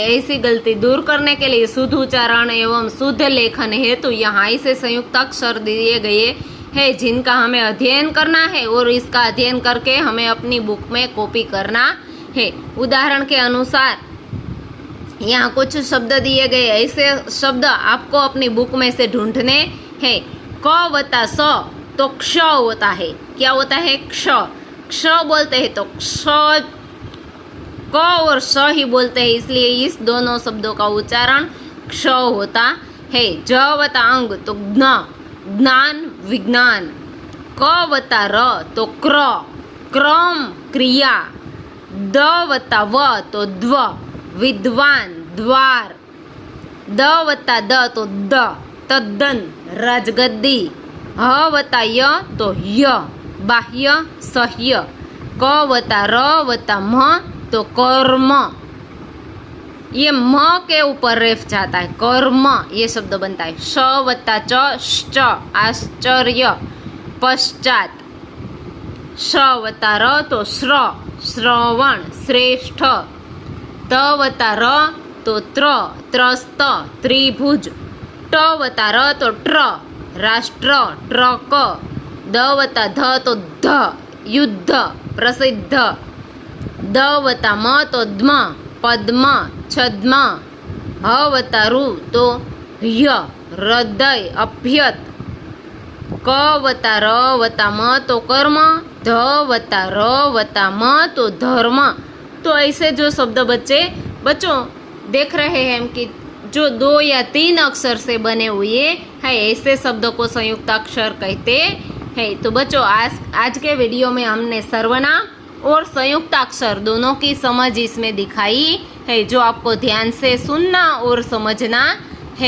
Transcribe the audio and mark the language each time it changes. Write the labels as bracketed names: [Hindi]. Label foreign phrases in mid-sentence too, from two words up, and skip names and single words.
[Hindi] ऐसी गलती दूर करने के लिए शुद्ध उच्चारण एवं शुद्ध लेखन है तो यहाँ ऐसे संयुक्त अक्षर दिए गए हैं जिनका हमें अध्ययन करना है और इसका अध्ययन करके हमें अपनी बुक में कॉपी करना है। उदाहरण के अनुसार यहाँ कुछ शब्द दिए गए, ऐसे शब्द आपको अपनी बुक में से ढूंढने हैं। क वता स तो क्ष होता है, क्या होता है, क्ष। क्ष बोलते हैं तो क्ष, क और श ही बोलते हैं, इसलिए इस दोनों शब्दों का उच्चारण क्ष होता है। ज वता अंग तो ज्ञ, ज्ञान, विज्ञान। क वता र तो क्र, क्रम, क्रिया। द वता व तो द्व, विद्वान, द्वार। द वता द तो द, तद्दन, राजगद्दी। ह वता य तो य, बाह्य, सह्य। क वता र वता म तो कर्म, ये म के ऊपर रेफ जाता है, कर्म ये शब्द बनता है। श वता च, श्च, आश्चर्य, पश्चात। श वता र तो श्र, श्रवण, श्रेष्ठ। त वता र तो त्र, त्रस्त, त्रिभुज। ट वता र तो ट्र, राष्ट्र, ट्रक। द वता ध तो ध, युद्ध, प्रसिद्ध। द वता म तो द्म, पद्म, छद्म। ह वता रु तो ह्य, हृदय, अभ्यत। क वता र वता म तो कर्म। ध वता र वता म तो धर्म। तो ऐसे जो शब्द बच्चों देख रहे हैं कि जो 2 या 3 अक्षर से बने हुए हैं ऐसे शब्दों को संयुक्त अक्षर कहते हैं। तो बच्चों आज के वीडियो में हमने सर्वनाम और संयुक्त अक्षर दोनों की समझ इसमें दिखाई है, जो आपको ध्यान से सुनना और समझना है।